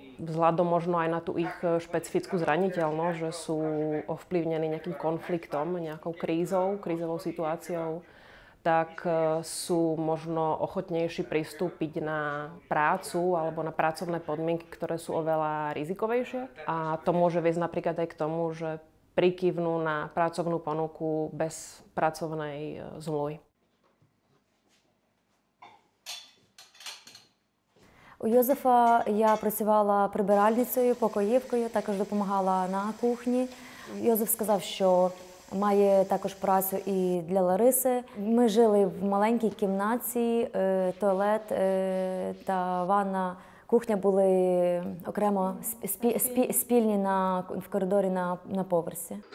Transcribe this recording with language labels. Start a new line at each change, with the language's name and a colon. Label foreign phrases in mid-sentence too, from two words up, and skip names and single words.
Slovak: Vzhľadom možno aj na tú ich špecifickú zraniteľnosť, že sú ovplyvnení nejakým konfliktom, nejakou krízovou situáciou, tak sú možno ochotnejší pristúpiť na prácu alebo na pracovné podmienky, ktoré sú oveľa rizikovejšie. A to môže viesť napríklad aj k tomu, že prikývnú na pracovnú ponuku bez pracovnej zmluvy.
Ukrainian: У Йозефа я працювала прибиральницею, покоївкою, також допомагала на кухні. Йозеф сказав, що має також працю і для Лариси. Ми жили в маленькій кімнаті, туалет та ванна, кухня були окремо спільні в коридорі на поверсі.